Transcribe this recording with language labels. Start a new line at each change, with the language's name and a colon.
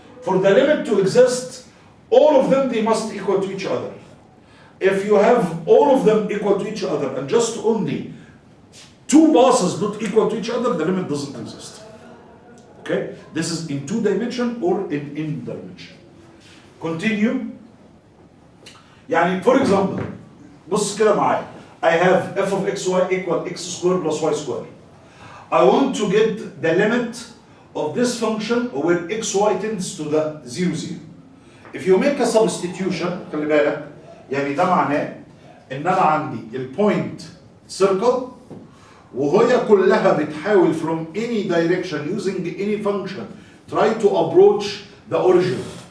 English: For the limit to exist, all of them, they must equal to each other. If you have all of them equal to each other and just only 2 passes not equal to each other, the limit doesn't exist. Okay? This is in 2 dimension or in dimension. Continue.
Arabic: يعني
English: for example,
Arabic: بص كده معايا.
English: I have f of xy equal x squared plus y squared. I want to get the limit of this function where xy tends to the 0, 0. If you make a substitution,
Arabic: خلي بالك، يعني ده معناه ان انا عندي البوينت circle وهي كلها بتحاول
English: from any direction using any function try to approach the origin.